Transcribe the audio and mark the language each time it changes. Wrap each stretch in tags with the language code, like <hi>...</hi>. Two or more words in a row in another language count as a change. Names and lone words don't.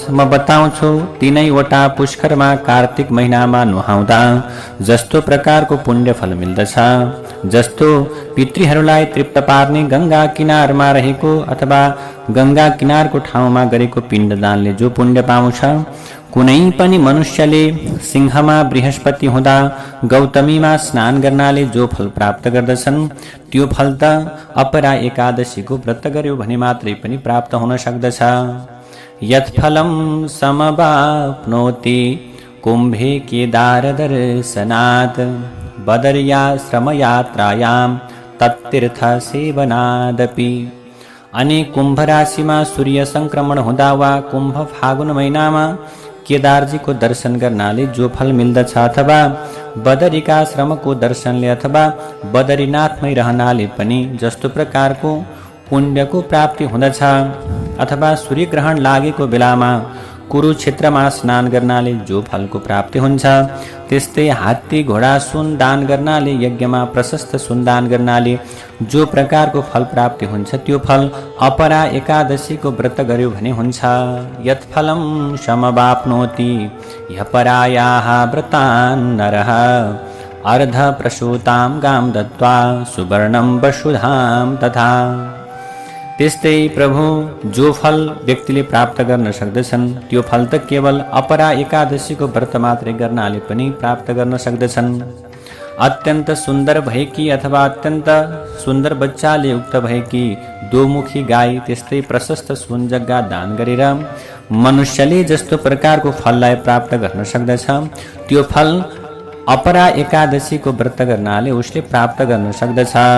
<ne>म बताउँछु, तीनैवटा पुष्करमा कार्तिक महिनामा नुहाउँदा जस्तो प्रकारको पुण्य फल मिल्दछ, जस्तो पितृहरूलाई तृप्त पार्ने गंगा किनारमा रहेको अथवा गंगा किनारको ठाउँमा गरेको पिण्डदानले जो पुण्य पाउँछ, कुनै पनि मनुष्यले सिंहमा बृहस्पति हुँदा गौतमीमा स्नान गर्नाले जो फल प्राप्त गर्दछन् त्यो फल त अपरा एकादशीको व्रत गर्यो भने मात्रै पनि प्राप्त हुन सक्दछ।</ne> <sa>यत्फलं समवाप्नोति कुम्भे केदार दर्शनात् बदर्याश्रम यात्रायां तत्तीर्थ सेवनादपि।</sa> <ne>अनि कुम्भ राशिमा सूर्य संक्रमण हुँदा वा कुम्भ फागुन महिनामा केदारजीको दर्शन गर्नाले जो फल मिल्दछ अथवा बदरिकाश्रमको दर्शनले अथवा बदरीनाथमै रहनाले पनि जस्तो प्रकारको पुण्यको प्राप्ति हुँदछ, अथवा सूर्यग्रहण लागेको बेलामा कुरुक्षेत्रमा स्नान गर्नाले जो फलको प्राप्ति हुन्छ, त्यस्तै हात्ती घोडा सुन दान गर्नाले, यज्ञमा प्रशस्त सुन दान गर्नाले जो प्रकारको फल प्राप्ति हुन्छ त्यो फल अपरा एकादशीको व्रत गर्यो भने हुन्छ।</ne> <sa>यत् फलं समवाप्नोति ह्यपरायाः व्रतान् नरः अर्ध प्रसूतां गां दत्त्वा सुवर्णं वसुधां तथा।</sa> <ne>त्यस्तै प्रभु जो फल व्यक्तिले प्राप्त गर्न सक्दछन् त्यो फल त केवल अपरा एकादशीको व्रत मात्रै गर्नाले पनि प्राप्त गर्न सक्दछन्। अत्यन्त सुन्दर भएकी अथवा अत्यन्त सुन्दर बच्चाले युक्त भएकी दोमुखी गाई, त्यस्तै प्रशस्त सुन जग्गा दान गरेर मनुष्यले जस्तो प्रकारको फललाई प्राप्त गर्न सक्दछ त्यो फल अपरा एकादशीको व्रत गर्नाले उसले प्राप्त गर्न सक्दछ।</ne>